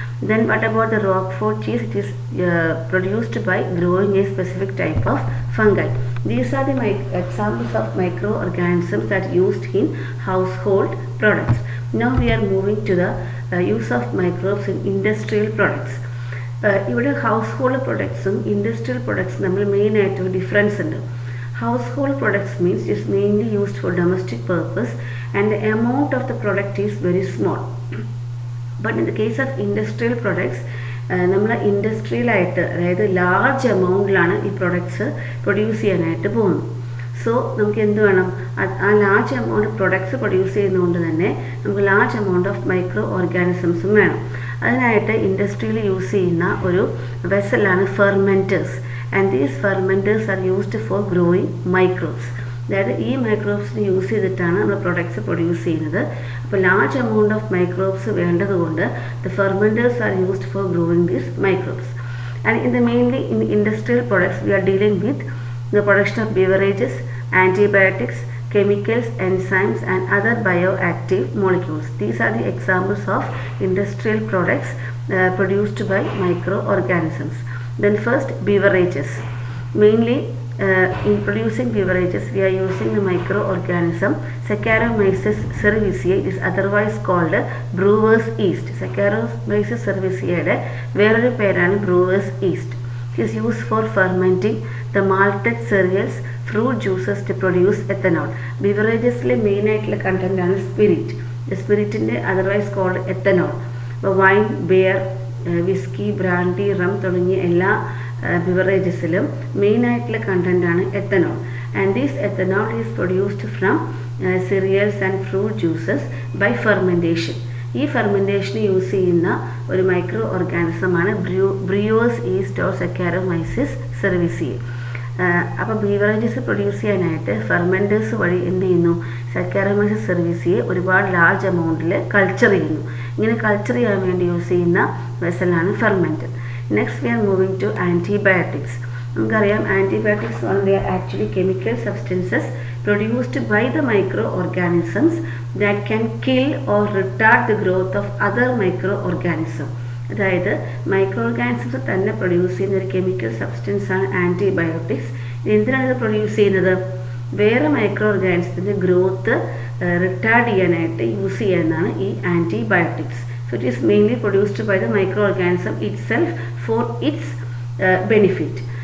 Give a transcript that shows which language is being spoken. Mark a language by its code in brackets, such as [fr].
[en] Then what about the Roquefort cheese? It is produced by growing a specific type of fungi. These are the examples of microorganisms that used in household products. Now we are moving to the use of microbes in industrial products. [ml] ഇവിടെ house പ്രൊഡക്ട്സും industrial പ്രൊഡക്ട്സും നമ്മൾ മെയിനായിട്ട് difference ഉണ്ട്. [en] Household products means is mainly used for domestic purpose, and the amount of the product is very small. But in the case of industrial products, [ml] നമ്മൾ ഇൻഡസ്ട്രിയലായിട്ട്, അതായത് large എമൗണ്ടിലാണ് ഈ products produce ചെയ്യാനായിട്ട് പോകുന്നത്. So നമുക്ക് എന്ത് വേണം, ആ ലാർജ് എമൗണ്ട് പ്രൊഡക്ട്സ് പ്രൊഡ്യൂസ് ചെയ്യുന്നതുകൊണ്ട് തന്നെ നമുക്ക് ലാർജ് എമൗണ്ട് ഓഫ് മൈക്രോ ഓർഗാനിസംസും വേണം. അതിനായിട്ട് ഇൻഡസ്ട്രിയിൽ യൂസ് ചെയ്യുന്ന ഒരു വെസലാണ് ഫെർമെൻറ്റേഴ്സ്. [en] And these fermenters are used for growing microbes. [ml] അതായത് ഈ മൈക്രോബ്സിന് യൂസ് ചെയ്തിട്ടാണ് നമ്മൾ പ്രൊഡക്ട്സ് പ്രൊഡ്യൂസ് ചെയ്യുന്നത്. [en] അപ്പോൾ large amount of microbes വേണ്ടതുകൊണ്ട് the fermenters are used for growing these microbes. And in the mainly in industrial products we are dealing with the production of beverages, antibiotics, chemicals, enzymes and other bioactive molecules. These are the examples of industrial products produced by microorganisms. Then first, beverages. Mainly in producing beverages, we are using the microorganism Saccharomyces cerevisiae. It is otherwise called brewer's yeast. Saccharomyces cerevisiae [ml] വേറൊരു പേരാണ് [en] brewer's yeast. It is used for fermenting the malted cereals, fruit juices to produce ethanol. [ml] ബിവറേജസിലെ main ആയിട്ടുള്ള content ആണ് spirit. സ്പിരിറ്റിൻ്റെ otherwise called ethanol. ഇപ്പോൾ wine, beer, whisky, brandy, rum തുടങ്ങിയ എല്ലാ ബിവറേജസിലും main ആയിട്ടുള്ള കണ്ടന്റാണ് ethanol. [en] And this ethanol is produced from cereals and fruit juices by fermentation. [ml] ഈ ഫെർമെൻറ്റേഷന് use ചെയ്യുന്ന ഒരു micro ഓർഗാനിസമാണ് ബ്രിയോസ് east or സക്കാരോമൈസിസ് സെർവിസിയെ. അപ്പോൾ ബീവറേജസ് പ്രൊഡ്യൂസ് ചെയ്യാനായിട്ട് ഫെർമെൻറ്റേഴ്സ് വഴി എന്ത് ചെയ്യുന്നു, സക്കാരോമൈസിസ് സെർവിസിയെ ഒരുപാട് ലാർജ് എമൗണ്ടിൽ കൾച്ചർ ചെയ്യുന്നു. ഇങ്ങനെ കൾച്ചർ ചെയ്യാൻ വേണ്ടി യൂസ് ചെയ്യുന്ന വെസലാണ് ഫെർമെൻറ്റർ. [en] Next we are moving to antibiotics. നമുക്കറിയാം antibiotics they are actually chemical substances produced by the microorganisms that can kill or retard the growth of other microorganisms. [ml] അതായത് മൈക്രോ ഓർഗാനിസംസ് തന്നെ produce ചെയ്യുന്ന ഒരു chemical substance ആണ് antibiotics. എന്തിനാണ് ഇത് produce ചെയ്യുന്നത്? വേറെ മൈക്രോ ഓർഗാനിസത്തിൻ്റെ ഗ്രോത്ത് റിട്ടാർഡ് ചെയ്യാനായിട്ട് യൂസ് ചെയ്യാനാണ് ഈ antibiotics. [en] So it is mainly produced by the microorganism itself for its benefit.